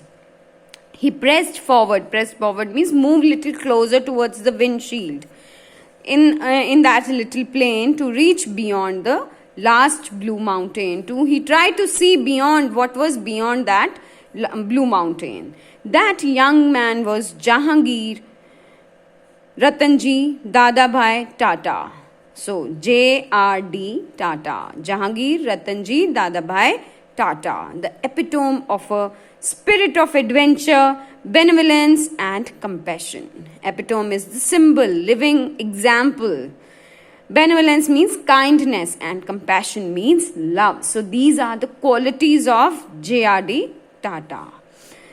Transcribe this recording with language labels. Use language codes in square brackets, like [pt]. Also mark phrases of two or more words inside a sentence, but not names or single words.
[en] He pressed forward means move little closer towards the windshield in that little plane to reach beyond the last blue mountain. He tried to see beyond what was beyond that blue mountain. That young man was Jahangir Ratanji Dadabhai Tata. So J.R.D. Tata, Jahangir Ratanji Dadabhai Tata, the epitome of a spirit of adventure, benevolence and compassion. Epitome is the symbol, living example. Benevolence means kindness and compassion means love. So these are the qualities of J.R.D.